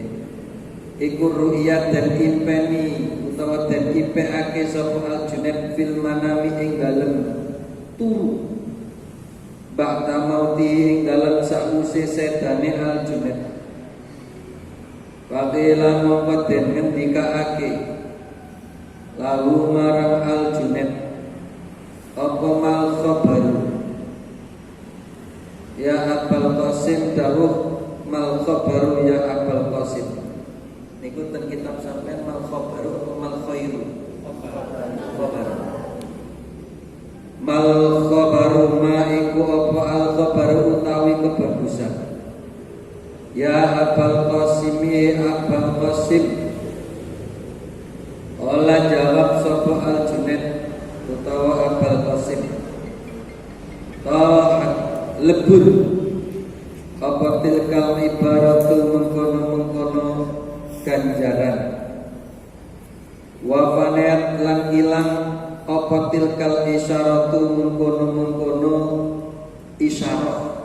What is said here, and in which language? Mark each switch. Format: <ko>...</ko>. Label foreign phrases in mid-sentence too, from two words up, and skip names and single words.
<jv>Iku ru'yat dan impeni utawa den impeake sapa al-Junaid</jv> <ar>في المنام</ar> <jv>ing dalem turu.</jv> <ar>بعد موت</ar> <jv>ing dalem sause sedane al-Junaid. Faqila mongko den ngendikaake lalu marang al-Junaid apa</jv> <ar>ما الخبر يا أبا القاسم</ar> <jv>dawuh</jv> <ar>ما الخبر يا أبا القاسم.</ar> <jv>Niku ten kitab sampean</jv> <ar>ما الخبر</ar> <jv>apa</jv> <ar>ما الخير?</ar> <jv>Khabar.</jv> <ar>ما الخبر</ar> <jv>ma iku apa</jv> <ar>الخبر</ar> <jv>utawi kebagusan.</jv> <ar>يا أبا القاسم يا أبا القاسم.</ar> <jv>Ola jawab sapa al Junaid utawa Abul Qasim. Lebur apa</jv> <ar>تلك العبارة</ar> <jv>mengkono-mengkono ganjaran</jv> <ar>وفنيت</ar> <jv>lan ilang apa</jv> <ar>تلك الإشارة</ar> <jv>mengkono-mengkono isyarah</jv>